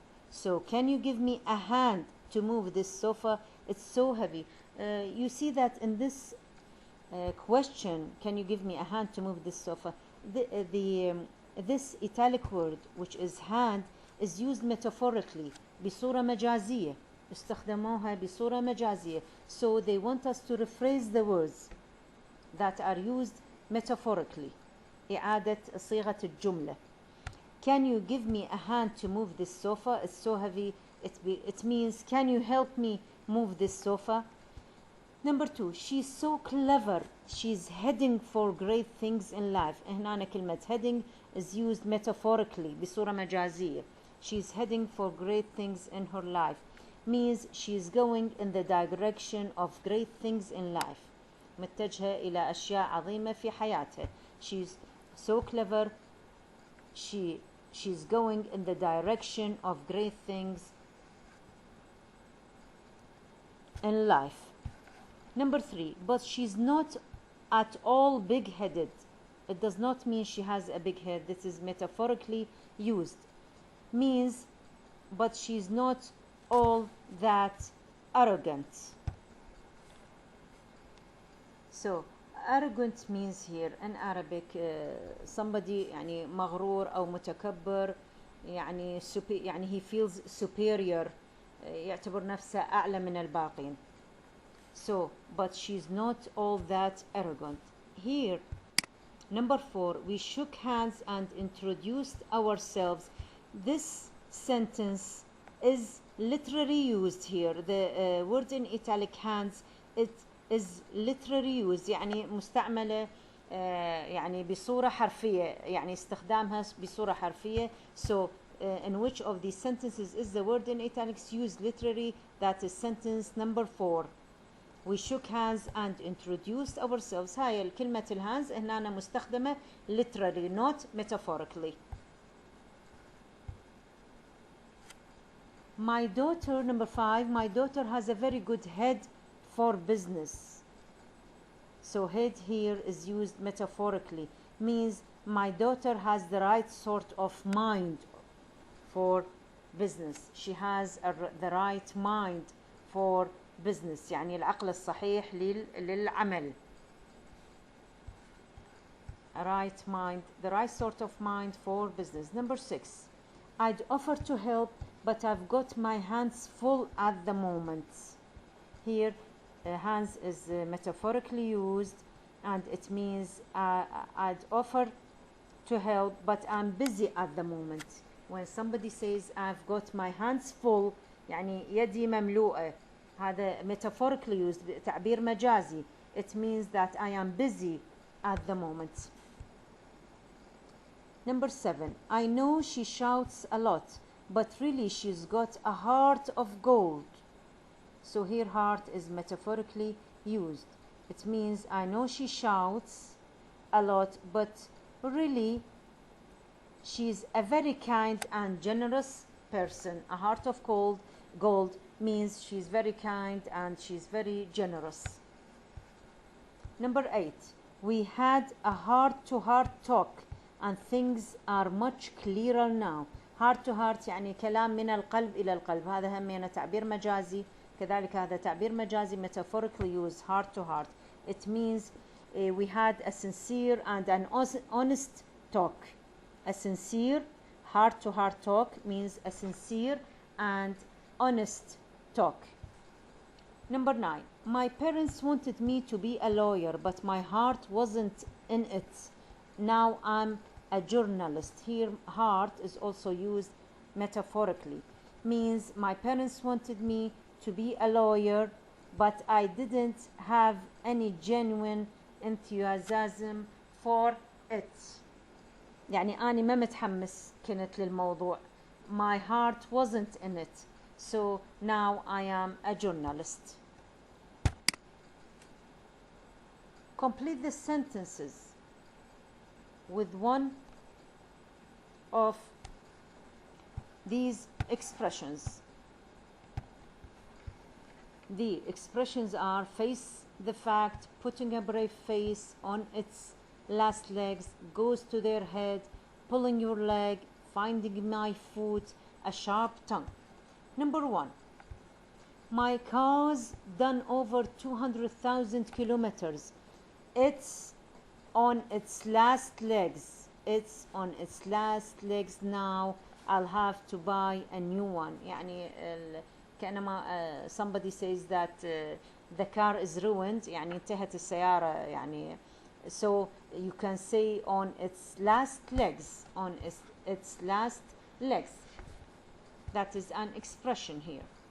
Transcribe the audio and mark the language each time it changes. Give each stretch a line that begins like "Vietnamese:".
English: So, can you give me a hand to move this sofa? It's so heavy. You see that in this question, can you give me a hand to move this sofa? This italic word, which is hand, is used metaphorically.
Arabic: بصورة مجازية. استخدموها بصورة مجازية.
English: So they want us to rephrase the words that are used metaphorically.
Arabic: إعادة صيغة الجملة.
English: Can you give me a hand to move this sofa? It's so heavy. It means, can you help me move this sofa? Number 2, she's so clever. She's heading for great things in life.
Arabic: هنا كلمة
English: heading is used metaphorically
Arabic: بصورة مجازية.
English: She's heading for great things in her life. Means she's going in the direction of great things in life.
Arabic: متجهة إلى أشياء عظيمة في حياتها.
English: She's so clever. She's going in the direction of great things in life. Number 3, but she's not at all big-headed. It does not mean she has a big head. This is metaphorically used. Means, but she's not all that arrogant. So, arrogant means here in Arabic somebody
Arabic: يعني مغرور أو متكبر يعني يعني
English: he feels superior
Arabic: يعتبر نفسه أعلى من الباقين.
English: So, but she's not all that arrogant. Here, number 4, we shook hands and introduced ourselves. This sentence is literally used here. The word in italic hands, it is literally used.
Arabic: يعني مستعملة يعني بصورة حرفية. يعني استخدامها بصورة حرفية.
English: So, in which of these sentences is the word in italics used literally? That is sentence number 4. We shook hands and introduced ourselves.
Arabic: هاي الكلمة الهانز هنا مستخدمة
English: literally, not metaphorically. My daughter, number 5, my daughter has a very good head for business. So head here is used metaphorically. Means my daughter has the right sort of mind for business. She has the right mind for business.
Arabic: يعني العقل الصحيح للعمل.
English: A right mind, the right sort of mind for business. Number 6, I'd offer to help, but I've got my hands full at the moment. Here, hands is metaphorically used, and it means I'd offer to help, but I'm busy at the moment. When somebody says I've got my hands full,
Arabic: يعني يدي مملوءة. هذا
English: metaphorically used,
Arabic: تعبير مجازي.
English: It means that I am busy at the moment. Number 7, I know she shouts a lot, but really she's got a heart of gold. So here heart is metaphorically used. It means I know she shouts a lot, but really she's a very kind and generous person. A heart of gold means she's very kind and she's very generous. Number 8, we had a heart-to-heart talk and things are much clearer now. Heart to heart
Arabic: يعني كلام من القلب إلى القلب. هذا همينة تعبير مجازي. كذلك هذا تعبير مجازي
English: metaphorically used, heart to heart. It means we had a sincere and an honest talk. A sincere heart to heart talk means a sincere and honest talk. Number 9, my parents wanted me to be a lawyer, but my heart wasn't in it. Now I'm a journalist. Here heart is also used metaphorically. Means my parents wanted me to be a lawyer, but I didn't have any genuine enthusiasm for it.
Arabic: يعني أنا ما متحمس كنت للموضوع.
English: My heart wasn't in it. So now I am a journalist. Complete the sentences with one of these expressions. The expressions are face the fact, putting a brave face on its last legs, goes to their head, pulling your leg, finding my foot, a sharp tongue. Number 1, my car's done over 200,000 kilometers. It's on its last legs. It's on its last legs now. I'll have to buy a new one.
Arabic: يعني كأنما
English: somebody says that the car is ruined.
Arabic: يعني انتهت السيارة يعني.
English: So you can say on its last legs. On its last legs. That is an expression here.